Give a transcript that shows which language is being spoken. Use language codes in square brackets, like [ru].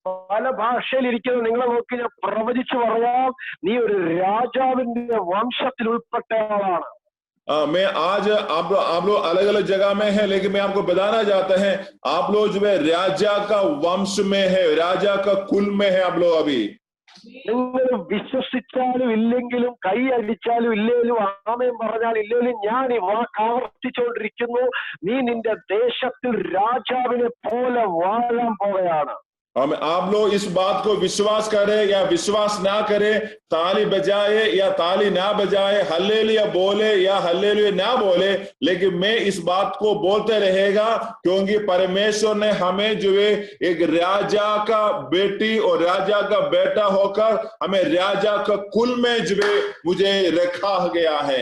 [ml] പല ഭാഷയിൽ ഇരിക്കുന്ന നിങ്ങളെ നോക്കി ഞാൻ പ്രവചിച്ചു പറയാം, നീ ഒരു രാജാവിന്റെ വംശത്തിൽ ഉൾപ്പെട്ടയാളാണ്. [hi] मैं आज आप लोग अलग अलग जगह में है, लेकिन मैं आपको बताना चाहता है आप लोग जो है राजा का वंश में है, राजा का कुल में है आप लोग अभी। [ml] നിങ്ങൾ വിശ്വസിച്ചാലും ഇല്ലെങ്കിലും, കൈ അടിച്ചാലും ഇല്ലെങ്കിലും, ആമേൻ പറഞ്ഞാലും ഇല്ലെങ്കിലും, ഞാൻ ഈ വാക്ക് ആവർത്തിച്ചുകൊണ്ടിരിക്കുന്നു, നീ നിന്റെ ദേശത്തിൽ രാജാവിനെ പോലെ വാഴാൻ പോവുകയാണ്. [hi] आप लोग इस बात को विश्वास करें या विश्वास ना करें, ताली बजाए या ताली ना बजाए, हल्लेलुया बोले या हल्लेलुया ना बोले, लेकिन मैं इस बात को बोलते रहेगा, क्योंकि परमेश्वर ने हमें जो है एक राजा का बेटी और राजा का बेटा होकर हमें राजा का कुल में जो है मुझे रखा गया है।